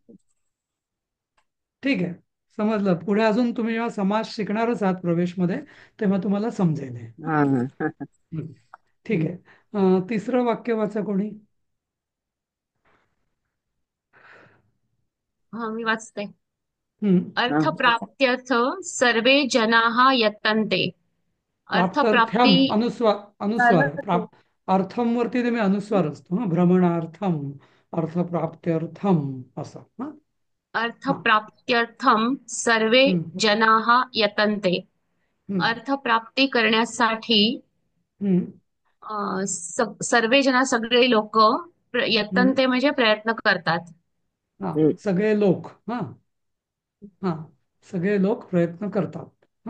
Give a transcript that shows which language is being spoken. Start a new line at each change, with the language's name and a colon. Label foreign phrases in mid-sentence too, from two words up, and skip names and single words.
Marathi: ठीक आहे. समजलं. पुढे अजून तुम्ही जेव्हा समाज शिकणारच आहात प्रवेशमध्ये, तेव्हा तुम्हाला समजेल हे. हा हा. हं. ठीक आहे. तिसरं वाक्य वाचा कोणी. हा मी वाचते. हं. हा.
Sanskrit: अर्थप्राप्त्यर्थ सर्वे जनाः यतन्ते. प्राप्तर्थ्यम
Marathi: अर्थप्राप्ती अनुस्वार आहे. अर्थम वरती तुम्ही अनुस्वार असतो.
Sanskrit: भ्रमणार्थम, अर्थप्राप्त्यर्थम
Marathi: असं. हा. हा.
Sanskrit: अर्थप्राप्त्यर्थम सर्वे हं. जनाः यतन्ते. हं.
Marathi: अर्थप्राप्ती करण्यासाठी हं. सर्वे जण, सगळे लोक हं. यतन्ते म्हणजे प्रयत्न करतात. हा. हम्म. सगळे लोक. हा. हा. सगळे लोक प्रयत्न करतात. हा.